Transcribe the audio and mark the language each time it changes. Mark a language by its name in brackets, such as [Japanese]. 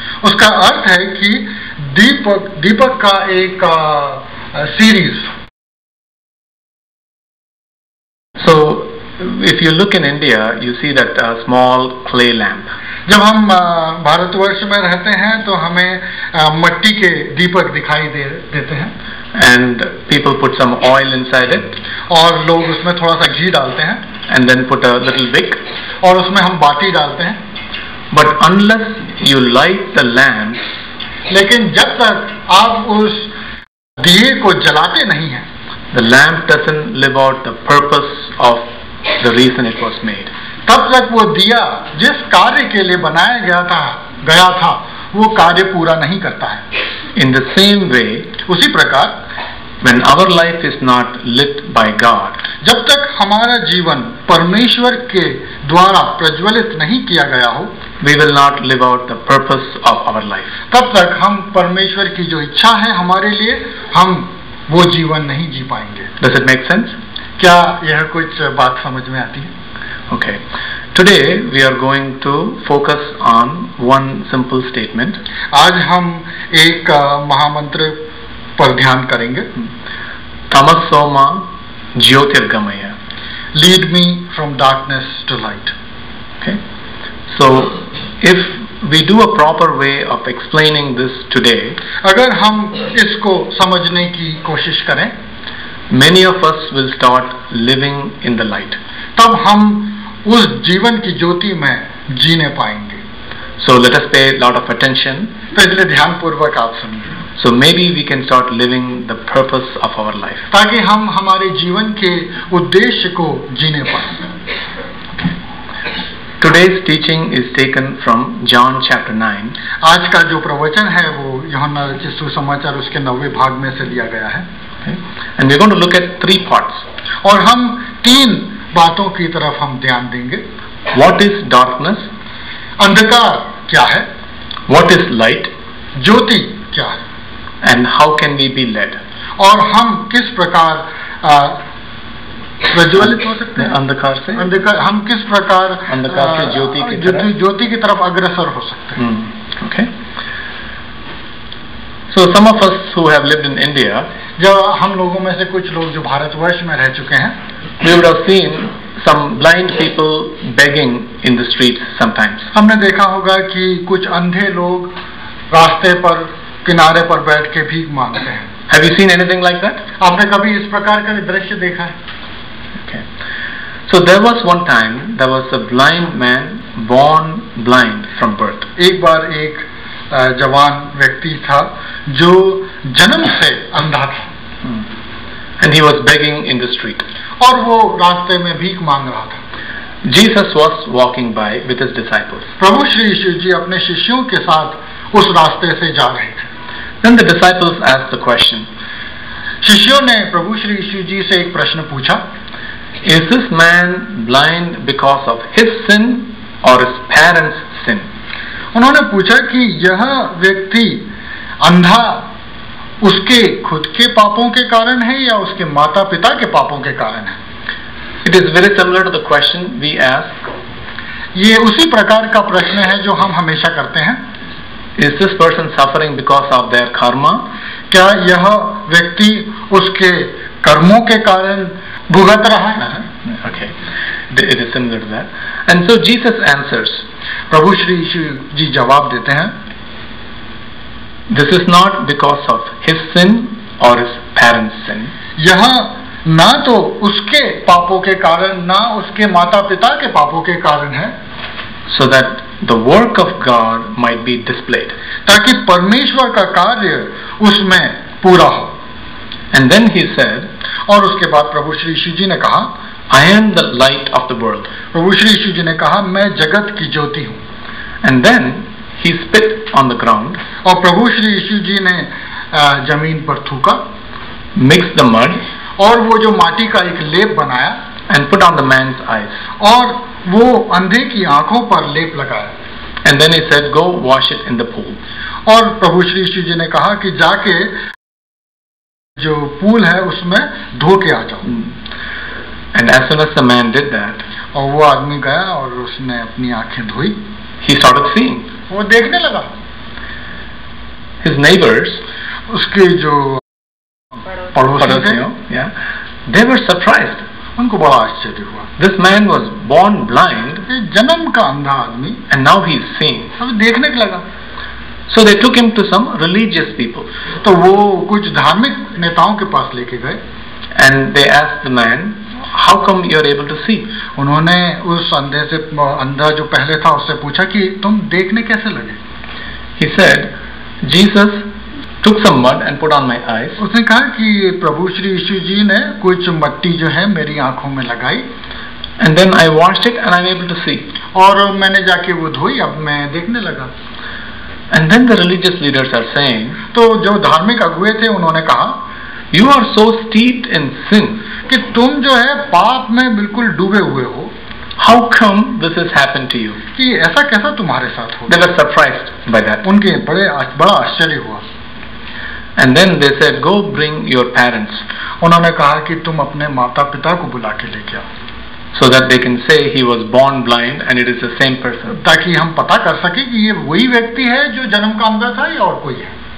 [Hindi] उसका अर्थ है कि दीपक का एक series. [English] So, if you look in India, you see that a small clay lamp. [Hindi] जब हम भारतवर्ष में रहते हैं तो हमें मट्टी के दीपक दिखाई देते हैं. [English] And people put some oil inside it. [Hindi] और लोग उसमें थोड़ा सा घी डालते हैं. [English] And then put a little wick. [Hindi] और उसमें हम बाती डालते हैं. [English] But unless you light the lamp, [Hindi] लेकिन जब तक आप उस दिए को जलाते नहीं हैं, [English] the lamp doesn't live out the purpose of the reason it was made. [Hindi] तब तक वो दिया जिस कार्य के लिए बनाया गया था वो कार्य पूरा नहीं करता है. [English] In the same way, [Hindi] उसी प्रकार, [English] when our life is not lit by God, [Hindi] जब तक हमारा जीवन परमेश्वर के द्वारा प्रज्वलित नहीं किया गया हो, [English] we will not live out the purpose of our life. [Hindi] तब तक हम परमेश्वर की जो इच्छा है हमारे लिए, हम वो जीवन नहीं जी पाएंगे. [English] Does it make sense? [Hindi] क्या यह कुछ बात समझ में आती है? [English] Okay. Today we are going to focus on one simple statement. [Hindi] आज हम एक महामंत्र पर ध्यान करेंगे. [Sanskrit] Tamasoma Jyotirgamaya. [English] Lead me from darkness to light. Okay. So if we do a proper way of explaining this today, [Hindi] अगर हम इसको समझने की कोशिश करें, [English] many of us will start living in the light. [Hindi] तब हम उस जीवन की ज्योति में जीने पाएंगे. [English] So let us pay a lot of attention. [Hindi] तो इसलिए ध्यान पूर्वक आप सुनिए. [English] So maybe we can start living the purpose of our life. [Hindi] ताकि हम हमारे जीवन के उद्देश्य को जीने पाएं. [English] Today's teaching is taken from John chapter 9. [Hindi] आज का जो प्रवचन है वो यूहन्ना रचित सुसमाचार उसके 9वें भाग में से लिया गया है. [English] And we're going to look at 3 parts. [Hindi] और हम 3 बातों की तरफ हम ध्यान देंगे. [English] What is darkness? [Hindi] अंधकार क्या है? [English] What is light? [Hindi] ज्योति क्या है? [English] And how can we be led? [Hindi] और हम किस प्रकार प्रज्वलित हो सकते हैं अंधकार से? अंधकार हम किस प्रकार अंधकार से ज्योति की तरफ अग्रसर हो सकते हैं. [English] Okay. So some of us who have lived in India, [Hindi] जब हम लोगों में से कुछ लोग जो भारतवर्ष में रह चुके हैं, [English] we would have seen some blind people begging in the streets sometimes. [Hindi] हमने देखा होगा कि कुछ अंधे लोग रास्ते पर किनारे पर बैठ के भीख मांगते हैं. [English] Have you seen anything like that? [Hindi] आपने कभी इस प्रकार का दृश्य देखा है? [English] Okay. So there was one time there was a blind man born blind from birth. [Hindi] एक बार एक जवान व्यक्ति था जो जन्म से अंधा था. [English] And he was begging in the street. [Hindi] और वो रास्ते में भीख मांग रहा था. [English] Jesus was walking by with his disciples. [Hindi] प्रभु श्री यीशु जी अपने शिष्यों के साथ उस रास्ते से जा रहे थे. [English] Then the disciples asked the question. [Hindi] शिष्यों ने प्रभु श्री यीशु जी से एक प्रश्न पूछा. [English] Is this man blind because of his sin or his parents' sin? [Hindi] उन्होंने पूछा कि यह व्यक्ति अंधा उसके खुद के पापों के कारण है या उसके माता पिता के पापों के कारण है. [English] It is very similar to the question we ask. [Hindi] ये उसी प्रकार का प्रश्न है जो हम हमेशा करते हैं. [English] Is this person suffering because of their karma? [Hindi] क्या यह व्यक्ति उसके कर्मों के कारण भुगत रहा है? [English] Okay, it is similar to that. And so Jesus answers. [Hindi] प्रभु श्री यीशु जी जवाब देते हैं. [English] This is not because of his sin or his parents' sin. [Hindi] यह ना तो उसके पापों के कारण ना उसके माता पिता के पापों के कारण है. [English] So that the work of God might be displayed. [Hindi] ताकि परमेश्वर का कार्य उसमें पूरा हो. [English] And then he said, [Hindi] और उसके बाद प्रभु श्री यीशु जी ने कहा, [English] I am the light of the world. [Hindi] प्रभु श्री यीशु जी ने कहा, मैं जगत की ज्योति हूँ. [English] And then he spit on the ground. [Hindi] और प्रभु श्री यीशु जी ने जमीन पर थूका. [English] Mixed the mud. [Hindi] और वो जो माटी का एक लेप बनाया. [English] And put on the man's eyes. [Hindi] और वो अंधे की आंखों पर लेप लगाया. [English] And then he said, go wash it in the pool. [Hindi] और प्रभु श्री यीशु जी ने कहा कि जाके जो पूल है उसमें धो के आ जाओ. [English] And as soon as the man did that, [Hindi] और वो आदमी गया और उसने अपनी आंखें धोई. [English] He started seeing. [Hindi] वो देखने लगा. [English] His neighbors, [Hindi] उसके जो पड़ोसी थे, [English] they were surprised. [Hindi] उनको बड़ा आश्चर्य हुआ. [English] This man was born blind, [Hindi] जन्म का अंधा आदमी, [English] and now he is seeing. [Hindi] अब देखने लगा. [English] So they took him to some religious people. [Hindi] तो वो कुछ धार्मिक नेताओं के पास लेके गए. [English] And they asked the man, how come you are able to see? [Hindi] उन्होंने उस अंधा जो पहले था उससे पूछा कि तुम देखने कैसे लगे? [English] He said, Jesus took some mud and put on my eyes. [Hindi] उसने कहा कि प्रभु श्री यीशु जी ने कुछ मट्टी जो है मेरी आंखों में लगाई. [English] And then I washed it and I'm able to see. [Hindi] और मैंने जाके वो धोई, अब मैं देखने लगा. [English] And then the religious leaders are saying, [Hindi] तो जो धार्मिक अगुए थे उन्होंने कहा, [English] you are so steeped in sin [Hindi] कि तुम जो है पाप में बिल्कुल डूबे हुए हो. [English] How come this has happened to you? [Hindi] कि ऐसा कैसा तुम्हारे साथ हो? [English] They were surprised by that. [Hindi] उनके बड़ा आश्चर्य हुआ. [English] And then they said, go bring your parents. [Hindi] उन्होंने कहा कि तुम अपने माता पिता को बुला के लेके आओ. [English] So that they can say he was born blind and it is the same person. [Hindi] ताकि हम पता कर सके कि ये वही व्यक्ति है जो जन्म का अंधा था या और कोई है.